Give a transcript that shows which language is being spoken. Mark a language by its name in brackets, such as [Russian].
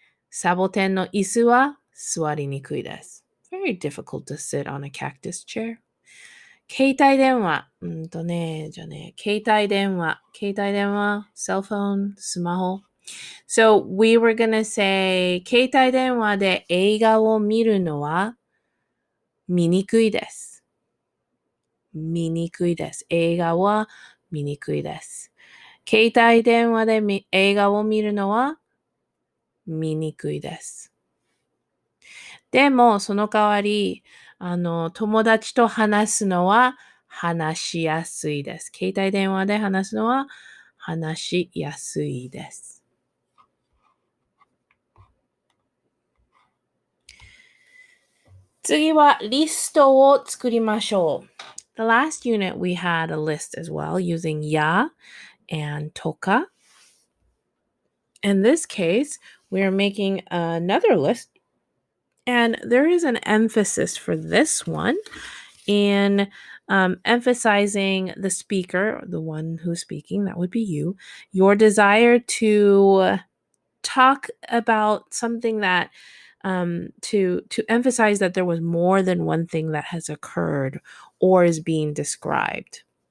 [Japanese] サボテンの椅子は座りにくいです。 [English] Very difficult to sit on a cactus chair. [Japanese] 携帯電話。携帯電話、cell phone, スマホ。 So we were gonna say 携帯電話で映画を見るのは見にくいです。見にくいです。映画は見にくいです。携帯電話で映画を見るのは見にくいです。でも、その代わり、友達と話すのは話しやすいです。携帯電話で話すのは話しやすいです。次はリストを作りましょう。 [English] The last unit we had a list as well using ya and toka. In this case, we're making another list, and there is an emphasis for this one in emphasizing the speaker, the one who's speaking, that would be you, your desire to talk about something that to emphasize that there was more than one thing that has occurred or is being described.